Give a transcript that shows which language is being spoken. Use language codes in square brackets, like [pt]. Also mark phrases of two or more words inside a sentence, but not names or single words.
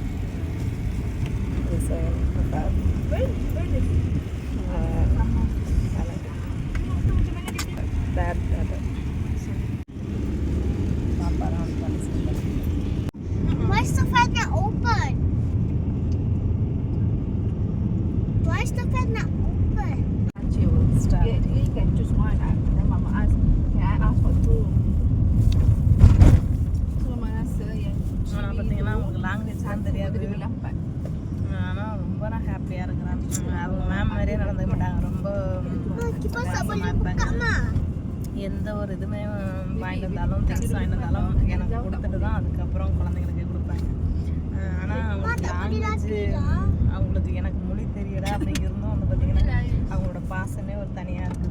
[en] Why is the fan not open? Why is the fan not open? You will start. You can choose one. Then Mama ask, can I ask for 2? [ms] So Mama rasa yang [ta] ஆனால் பார்த்தீங்கன்னா அவங்களுக்கு லாங்குவேஜ் தான் தெரியாது. [ms] dia dapat. [ta] ஆனால் ரொம்ப நான் ஹாப்பியாக இருக்கிறேன். அவங்க மேம் மாதிரியே நடந்துக்க மாட்டாங்க. ரொம்ப பாசமாக இருப்பாங்க. எந்த ஒரு இதுவுமே வாங்கிட்டு வந்தாலும் திங்ஸ் வாங்கிட்டு வந்தாலும் எனக்கு கொடுத்துட்டு தான் அதுக்கப்புறம் குழந்தைங்களுக்கு கொடுப்பாங்க. ஆனால் அவங்களுக்கு லாங்குவேஜ் அவங்களுக்கு எனக்கு மொழி தெரியல அப்படி இருந்தும் வந்து பார்த்திங்கன்னா அவங்களோட பாசமே ஒரு தனியாக இருக்குது.